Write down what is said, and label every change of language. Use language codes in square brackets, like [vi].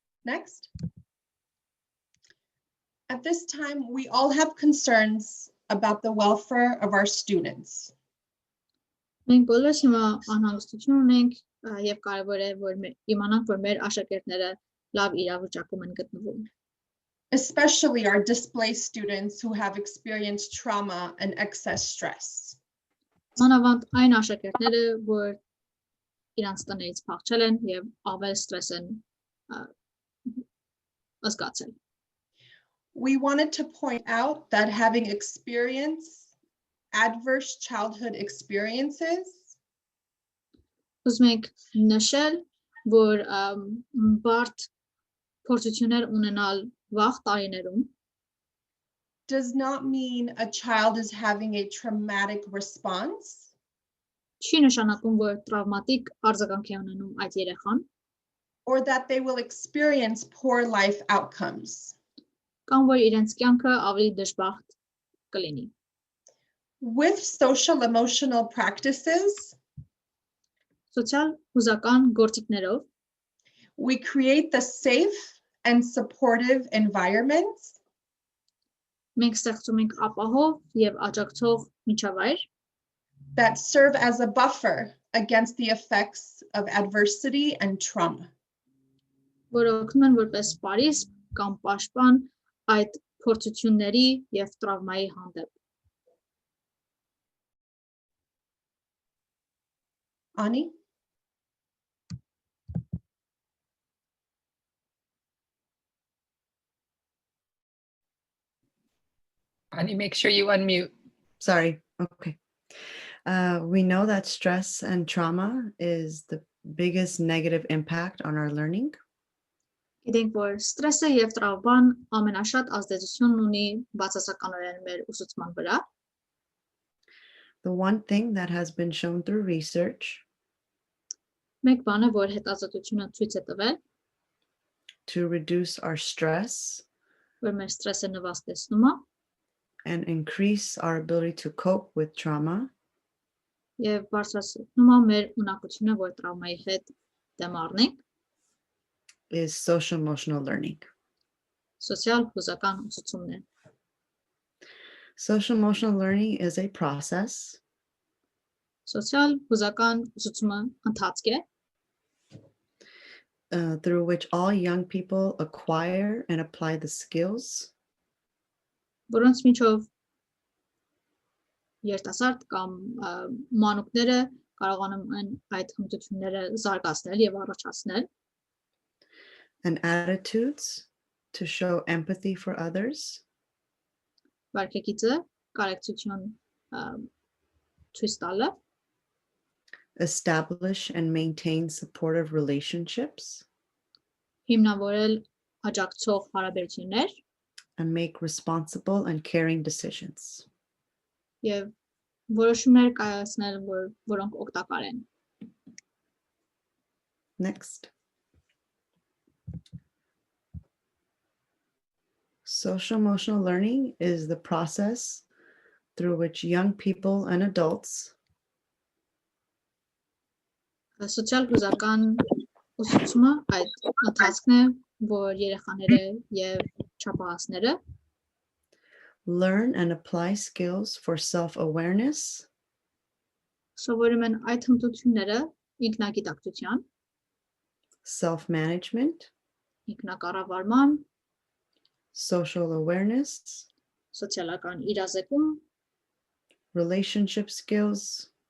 [en] Next. At this time, we all have concerns about the welfare of our students. [hy] Մենք բոլորս հիմա անհանգստություն ունենք եւ կարեւոր է, որ իմանանք, որ մեր աշակերտները լավ իրավիճակում են գտնվում. [en] Especially our displaced students who have experienced trauma and excess stress. [hy] Մանավանդ այն աշակերտները, որ իրանց տներից փախչել են եւ ավել ստրես են զգացել. [en] We wanted to point out that having experienced adverse childhood experiences [hy] Ուզում ենք նշել, որ բարդ փորձություններ ունենալ վաղ տարիներում [en] does not mean a child is having a traumatic response. [hy] չի նշանակում, որ տրավմատիկ արձագանք է ունենում այդ երեխան, [en] or that they will experience poor life outcomes. [hy] կամ որ իրենց կյանքը ավելի դժբախտ կլինի. [en] With social emotional practices, [hy] Սոցիալ հուզական գործիքներով [en] we create the safe and supportive environments [hy] մենք ստեղծում ենք ապահով եւ աջակցող միջավայր, [en] that serve as a buffer against the effects of adversity and trauma. [hy] որը օգնում են որպես պարիսպ կամ պաշտպան այդ փորձությունների եւ տրավմայի հանդեպ. [en] Ani? Ani, make sure you unmute. Sorry. Okay. We know that stress and trauma is the biggest negative impact on our learning. [hy] Գիտենք, որ ստրեսը եւ տրավման ամենաշատ ազդեցությունն ունի բացասականորեն մեր ուսուցման վրա. [en] The one thing that has been shown through research [hy] Մեկ բանը, որ հետազոտությունը ցույց է տվել, [en] to reduce our stress [hy] որ մեր ստրեսը նվաստեցնում է [en] and increase our ability to cope with trauma [hy] Եվ բարձրացնում է մեր ունակությունը, որ տրավմայի հետ դեմ առնենք, [en] is social emotional learning. [hy] սոցիալ հուզական ուսուցումներ։ [en] Social emotional learning is a process [hy] Սոցիալ հուզական ուսուցումը ընթացք է, [en] through which all young people acquire and apply the skills [hy] որոնց միջով երիտասարդ կամ մանուկները կարողանում են այդ հմտությունները զարգացնել եւ առաջացնել [en] and attitudes to show empathy for others, [hy] վարքագիծը կարեկցություն ցույց տալը, [en] establish and maintain supportive relationships, [hy] հիմնավորել աջակցող հարաբերություններ [en] and make responsible and caring decisions. [hy] եւ որոշումներ կայացնել, որոնք օգտակար են։ [en] Next. Social emotional learning is the process through which young people and adults [hy] Սոցիալ հուզական ուսուցումը այդ ընթացքն է, որ երեխաները եւ չափահասները [en] learn and apply skills for self-awareness, [hy] սովորում են այդ հմտությունները ինքնագիտակցության, [en] self-management, [hy] ինքնակառավարման, [en] social awareness, [hy] սոցիալական իրազեկում, [en] relationship skills,